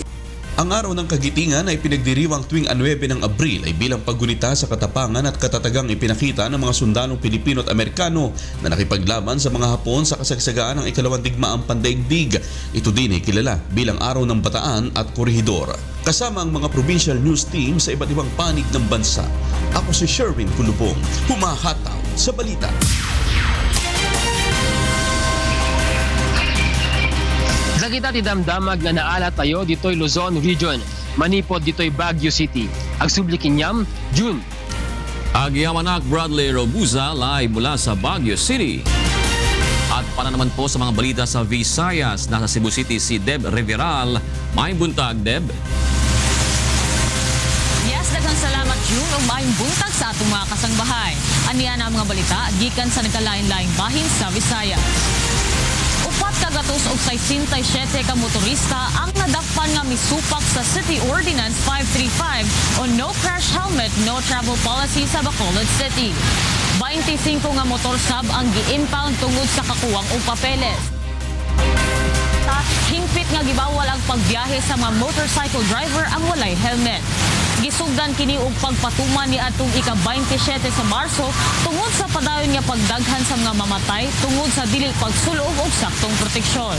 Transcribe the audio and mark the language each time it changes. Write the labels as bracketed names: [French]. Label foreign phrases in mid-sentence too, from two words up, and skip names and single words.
[Filipino] Ang Araw ng Kagitingan ay pinagdiriwang tuwing 9 ng Abril ay bilang paggunita sa katapangan at katatagang ipinakita ng mga sundalong Pilipino at Amerikano na nakipaglaban sa mga Hapon sa kasagsagaan ng ikalawang digmaang pandaigdig. Ito din ay kilala bilang Araw ng Bataan at Korehidor. Kasama ang mga provincial news team sa iba't ibang panig ng bansa. Ako si Sherwin Kulubong, humahataw sa balita. [Iloko] Dagita ti damdamag nga naala tayo dito'y Luzon Region, manipod dito'y Baguio City. Agsubli kinyam, June. [Filipino] Agyamanak Bradley Robuza live mula sa Baguio City. At para naman po sa mga balita sa Visayas, nasa Cebu City si Deb Reveral. [Cebuano] May buntag, Deb. Yes, daghang salamat June ug maayong buntag sa atong mga kasangbahay. Aniya na ang mga balita gikan sa nagkalain-laing bahin sa Visayas. Upat kagatos og 67 ka motorista ang nadakpan nga misupak sa City Ordinance 535 [English] on no crash helmet, no travel policy [Cebuano] sa Bacolod City. 25 nga motor sab ang gi-impound tungod sa kakuwang og papeles. Hingpit nga gibawal ang pagbiyahe sa mga [English] motorcycle driver [Cebuano] ang walay helmet. Gisugdan kini og pagpatuman ni atong ika-27 sa Marso tungod sa padayon nga pagdaghan sa mga mamatay tungod sa dili pagsulog og saktong proteksyon.